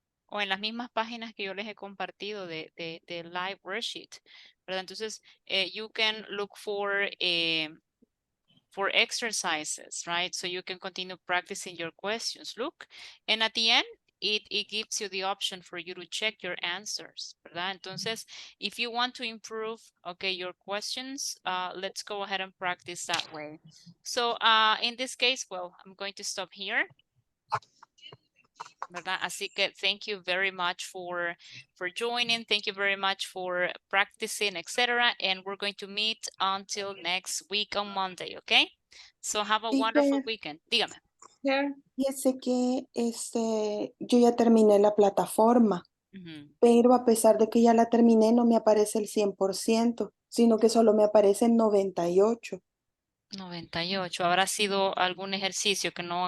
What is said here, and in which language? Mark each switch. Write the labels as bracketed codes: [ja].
[es] O en las mismas páginas que yo les he compartido de live worksheet, ¿verdad? [en] Entonces, you can look for exercises, right? So you can continue practicing your questions. Look, and at the end, it gives you the option for you to check your answers, ¿verdad? Entonces, if you want to improve, okay, your questions, let's go ahead and practice that way. So in this case, well, I'm going to stop here. [es] ¿Verdad? Así que [en] thank you very much for joining. Thank you very much for practicing, etc. And we're going to meet until next week on Monday, okay? So have a wonderful weekend. [es] Dígame. Fíjese que yo ya terminé la plataforma, pero a pesar de que ya la terminé, no me aparece el 100%, sino que solo me aparece el 98%. 98. ¿Habrá sido algún ejercicio que no